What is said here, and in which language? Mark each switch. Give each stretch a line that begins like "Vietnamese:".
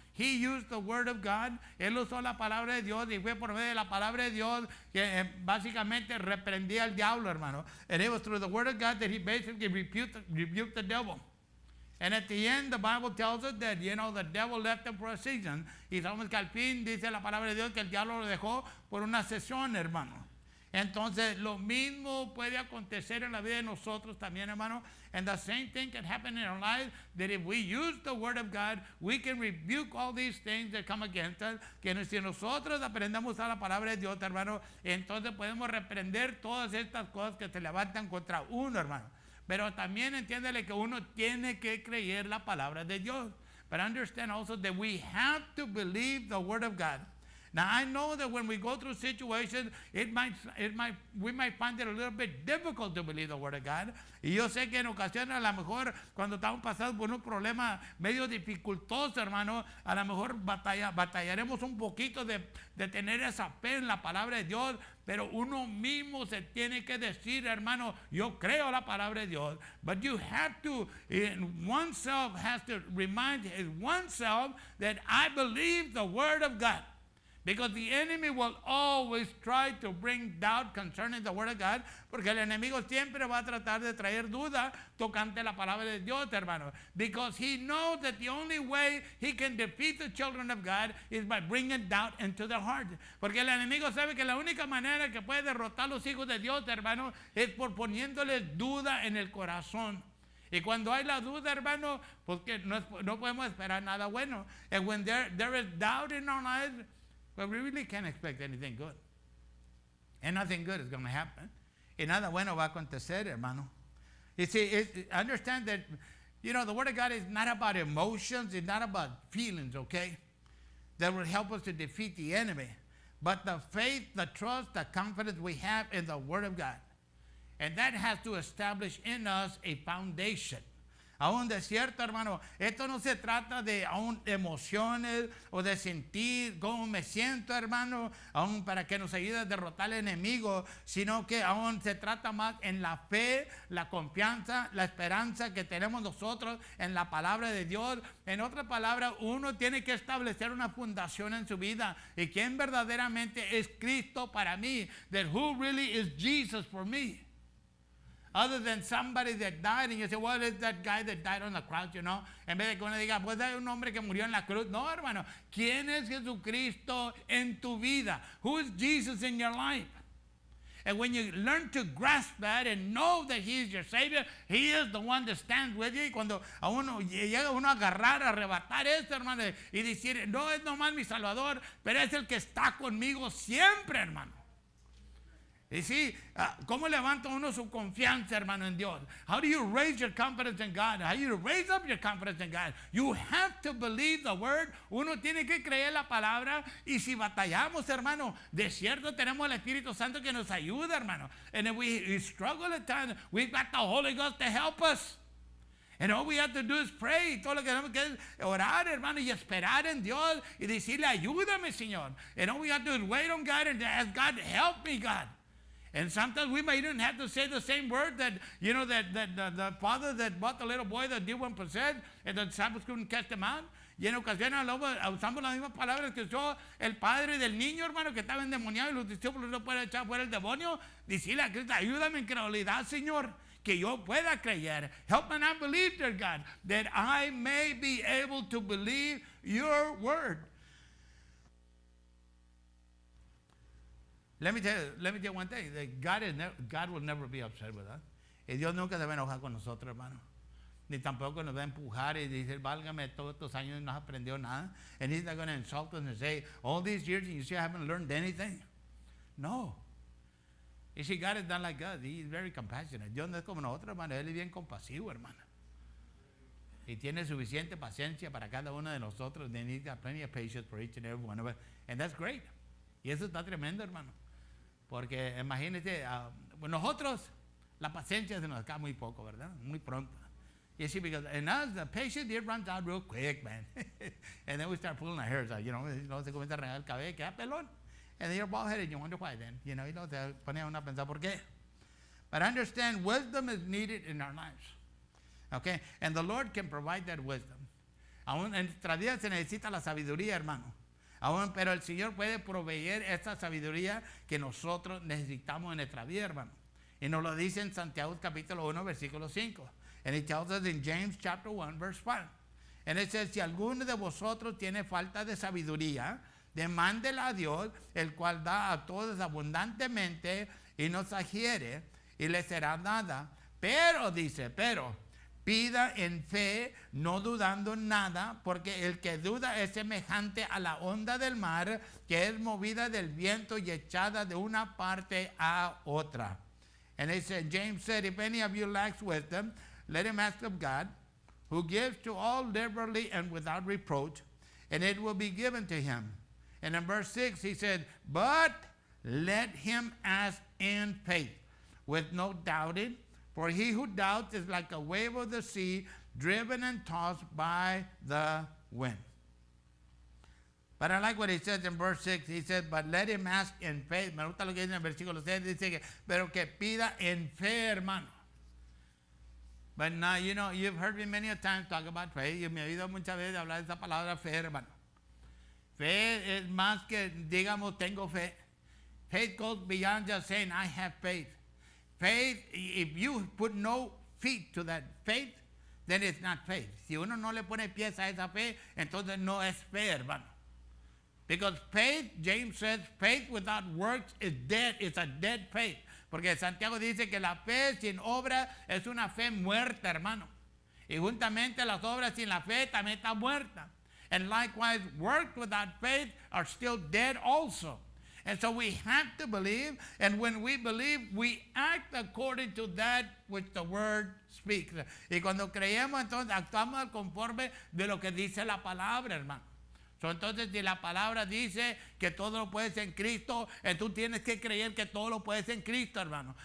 English: He used the word of God.
Spanish: Él usó la palabra de Dios y fue por medio de la palabra de Dios que básicamente reprendía al diablo, hermano.
English: And it was through the word of God that he basically rebuked the devil. And at the end, the Bible tells us that, the devil left him for a season.
Spanish: Y sabemos que al fin dice la palabra de Dios que el diablo lo dejó por una sesión, hermano. Entonces, lo mismo puede acontecer en la vida de nosotros también, hermano.
English: And the same thing can happen in our lives, that if we use the Word of God, we can rebuke all these things that come against us.
Spanish: Que si nosotros aprendamos a la palabra de Dios, hermano, entonces podemos reprender todas estas cosas que se levantan contra uno, hermano. Pero también entiéndele que uno tiene que creer la palabra de Dios.
English: But understand also that we have to believe the Word of God. Now I know that when we go through situations, we might find it a little bit difficult to believe the Word of God.
Spanish: Y yo sé que en ocasiones a lo mejor cuando estamos pasando por un problema medio dificultoso, hermano, a lo mejor batallaremos un poquito de tener esa fe en la palabra de Dios, pero uno mismo se tiene que decir, hermano, yo creo la palabra de Dios.
English: But you have to, oneself has to remind oneself that I believe the Word of God. Because the enemy will always try to bring doubt concerning the Word of God,
Spanish: porque el enemigo siempre va a tratar de traer duda tocante la palabra de Dios, hermano.
English: Because he knows that the only way he can defeat the children of God is by bringing doubt into their heart.
Spanish: Porque el enemigo sabe que la única manera que puede derrotar a los hijos de Dios, hermano, es por poniéndoles duda en el corazón. Y cuando hay la duda, hermano, porque no podemos esperar nada bueno.
English: And when there is doubt in our lives, well, we really can't expect anything good. And nothing good is going to happen.
Spanish: Y nada bueno va a acontecer, hermano.
English: You see, understand that, the Word of God is not about emotions. It's not about feelings, okay? That will help us to defeat the enemy. But the faith, the trust, the confidence we have in the Word of God. And that has to establish in us a foundation.
Spanish: Aún de cierto, hermano, esto no se trata de aún emociones o de sentir cómo me siento, hermano, aún para que nos ayude a derrotar al enemigo, sino que aún se trata más en la fe, la confianza, la esperanza que tenemos nosotros en la palabra de Dios. En otras palabras, uno tiene que establecer una fundación en su vida. ¿Y quién verdaderamente es Cristo para mí?
English: That who really is Jesus for me? Other than somebody that died, and you say, well, it's that guy that died on the cross,
Spanish: En vez de que uno diga, pues hay un hombre que murió en la cruz. No, hermano. ¿Quién es Jesucristo en tu vida?
English: Who is Jesus in your life? And when you learn to grasp that and know that He is your Savior, He is the one that stands with you.
Spanish: Y cuando a uno llega a agarrar, a arrebatar esto, hermano, y decir, no es nomás mi Salvador, pero es el que está conmigo siempre, hermano. Y sí, ¿cómo levanta uno su confianza, hermano, en Dios?
English: How do you raise your confidence in God? How do you raise up your confidence in God? You have to believe the Word.
Spanish: Uno tiene que creer la palabra. Y si batallamos, hermano, de cierto tenemos el Espíritu Santo que nos ayuda, hermano.
English: And if we struggle at times, we've got the Holy Ghost to help us. And all we have to do is pray.
Spanish: Todo lo que tenemos que es orar, hermano, y esperar en Dios y decirle, ayúdame, Señor.
English: And all we have to do is wait on God and ask God, help me, God. And sometimes we might even have to say the same word that, that the father that bought the little boy that demon possessed, and the disciples couldn't cast him out.
Spanish: Y en ocasiones usamos las mismas palabras que usó el padre del niño, hermano, que estaba endemoniado y los discípulos no pueden echar fuera el demonio. Decirle a Cristo, ayúdame en credibilidad, Señor, que yo pueda creer.
English: Help me not believe, dear God, that I may be able to believe your word. Let me tell you one thing. That God will never be upset with us.
Spanish: Y Dios nunca se va a enojar con nosotros, hermano. Ni tampoco nos va a empujar y decir, válgame, todos estos años no has aprendido nada.
English: And He's not going to insult us and say, all these years you still haven't learned anything. No. You see, God is not like us. He is very compassionate.
Spanish: Dios no es como nosotros, hermano. Él es bien compasivo, hermano. Y tiene suficiente paciencia para cada uno de nosotros.
English: And He's got plenty of patience for each and every one of us. And that's great.
Spanish: Y eso está tremendo, hermano. Porque imagínate, nosotros la paciencia se nos acaba muy poco, ¿verdad? Muy pronto.
English: You see, because in us, the patience, it runs out real quick, man. And then we start pulling our hairs out,
Spanish: se comienza a arreglar el cabello, queda pelón.
English: And then you're bald-headed, and you wonder why then.
Spanish: Y te pone uno a pensar, ¿por qué?
English: But understand, wisdom is needed in our lives. Okay? And the Lord can provide that wisdom.
Spanish: Aún en nuestra vida se necesita la sabiduría, hermano. Pero el Señor puede proveer esta sabiduría que nosotros necesitamos en nuestra vida, hermano. Y nos lo dice en Santiago capítulo 1, versículo 5.
English: And it tells us in James chapter 1, verse 1. And it says,
Spanish: si alguno de vosotros tiene falta de sabiduría, demándela a Dios, el cual da a todos abundantemente y no exagere, y le será dada. Pero, dice, pida en fe, no dudando nada, porque el que duda es semejante a la onda del mar, que es movida del viento y echada de una parte a otra.
English: And it said, James said, if any of you lacks wisdom, let him ask of God, who gives to all liberally and without reproach, and it will be given to him. And in verse 6, he said, but let him ask in faith, with no doubting, for he who doubts is like a wave of the sea, driven and tossed by the wind. But I like what he says in verse 6. He said, but let him ask in faith.
Spanish: Me gusta lo que dice en el versículo 6. Dice que, pero que pida en fe, hermano.
English: But now, you know, you've heard me many a times talk about faith.
Spanish: Y me he oído muchas veces hablar de esa palabra fe, hermano. Fe es más que, digamos, tengo fe.
English: Faith goes beyond just saying, I have faith. Faith, if you put no feet to that faith, then it's not faith.
Spanish: Si uno no le pone pies a esa fe, entonces no es fe, hermano.
English: Because faith, James says, faith without works is dead. It's a dead faith.
Spanish: Porque Santiago dice que la fe sin obra es una fe muerta, hermano. Y juntamente las obras sin la fe también está muerta.
English: And likewise, works without faith are still dead also. And so we have to believe, and when we believe, we act according to that which the word speaks.
Spanish: Y cuando creemos, entonces actuamos conforme de lo que dice la palabra, hermano. So, entonces, si la palabra dice que todo lo puedes en Cristo, tú tienes que creer que todo lo puedes en Cristo, hermano.